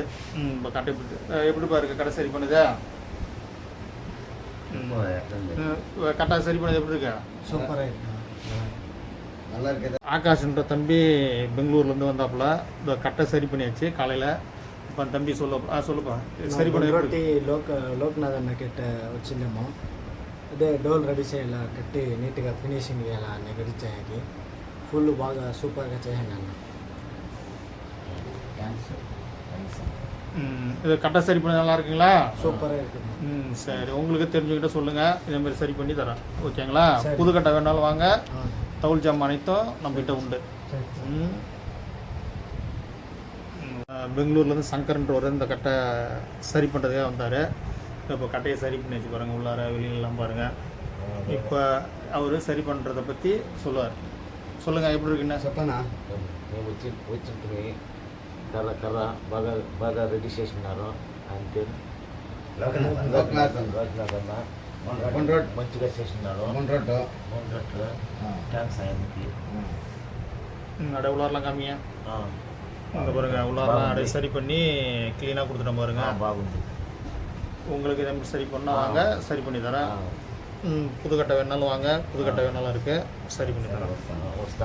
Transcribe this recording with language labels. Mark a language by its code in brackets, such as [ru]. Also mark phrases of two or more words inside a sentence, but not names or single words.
[ta] இப்போ கட்டை எப்படி பாருங்க கடை சரி பண்ணுதா? கட்டை சரி பண்ணது எப்படி இருக்கா? சூப்பராக இருக்கு, நல்லா இருக்குது. ஆகாஷ்ன்ற தம்பி பெங்களூர்லேருந்து வந்தாப்புல. இந்த கட்டை சரி பண்ணியாச்சு காலையில். இப்போ அந்த தம்பி சொல்லுப்பா சரி பண்ணி [te] లోక్నాథ్ కిட்ட వచ్చిందేమో అదే డోల్ రెడీ చేయాలి, కట్టి నీట్గా ఫినిషింగ్ చేయాలి అన్నీ రెడీ చేయాలి. ఫుల్ బాగా సూపర్గా చేయండి అన్న. [ta] இது கட்டை சரி பண்ண நல்லா இருக்குங்களா? சூப்பராக இருக்குது. சரி, உங்களுக்கு தெரிஞ்சுக்கிட்ட சொல்லுங்கள், இதேமாதிரி சரி பண்ணி தரேன். ஓகேங்களா? புது கட்டை வேணாலும் வாங்க, தவுள் ஜாமான் அனைத்தும் நம்மகிட்ட உண்டு. பெங்களூர்லேருந்து சங்கர்ன்றவர் இந்த கட்டை சரி பண்ணுறதுக்காக வந்தார். இப்போ கட்டையை சரி பண்ணி வச்சு பாருங்கள், உள்ளார வெளியிலலாம் பாருங்கள். இப்போ அவர் சரி பண்ணுறதை பற்றி சொல்லுவார். சொல்லுங்கள், எப்படி இருக்குன்னா [te] చెప్పనా? మేము వచ్చింటుంది కర్ర కర్ర బాగా బాగా రెడీ చేసినారు. ఆయన పేరు లోకనాథ్ అన్న. మంచిగా చేసినారు. థ్యాంక్స్ ఆయనకి. [ta] அப்படியே உள்ளாரலாம் காமியா. அங்கே பாருங்கள், உள்ளாரலாம் அப்படியே சரி பண்ணி க்ளீனாக கொடுத்துட்டோம் பாருங்கள். [te] బాగుంది. [ta] உங்களுக்கு இதை சரி பண்ணால் வாங்க, சரி பண்ணி தரேன். புதுக்கட்டை வேணாலும் வாங்க, புதுக்கட்டை வேணாலும் இருக்குது, சரி பண்ணி தரேன். [te] వస్తాం.